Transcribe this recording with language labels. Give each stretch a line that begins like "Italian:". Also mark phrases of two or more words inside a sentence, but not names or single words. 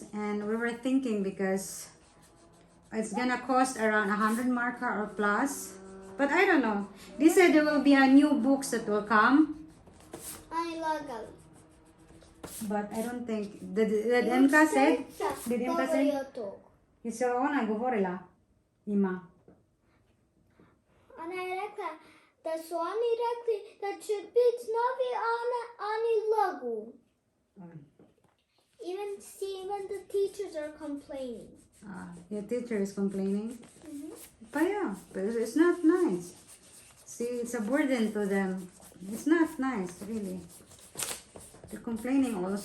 English: And we were thinking because it's gonna cost around 100 marka or plus. But I don't know. They said there will be a new books that will come. I love them. But I don't think. Did Emka say? Did Emka say?
Bosnian: I se ona govorila. Ima. Ona je rekla da su oni rekli da će biti novi oni logo.
English: Even the teachers are complaining. Your teacher is complaining. But yeah, but it's not nice. See, it's a burden to them. It's not nice, really. They're complaining also.